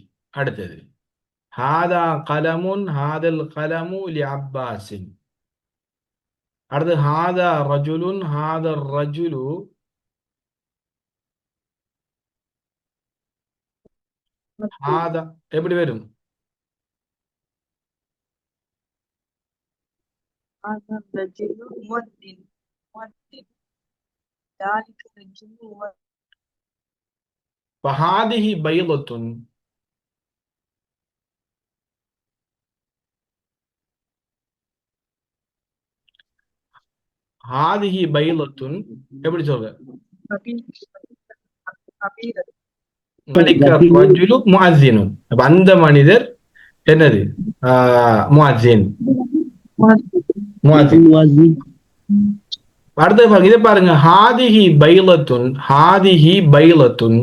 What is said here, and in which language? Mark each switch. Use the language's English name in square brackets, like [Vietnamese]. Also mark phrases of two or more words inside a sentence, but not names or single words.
[Arabic] அடுத்தது هذا قلم، هذا القلم ل عباس. அடுத்து هذا رجل، هذا الرجل. [Tamil] ஹாதா எப்படி வரும்? [Arabic] هذا الرجل مؤذن. ذلك الرجل مؤذن. فهذه بيضة. هذه بيضة [Tamil] எப்படி சொல்ற? [Arabic] رجل مؤذن. [Tamil] அந்த மனிதர் என்னது? முஅஸ்ஸின். அடுத்த இதை பாருங்க, [Arabic] هذه بيضة، هذه بيضة.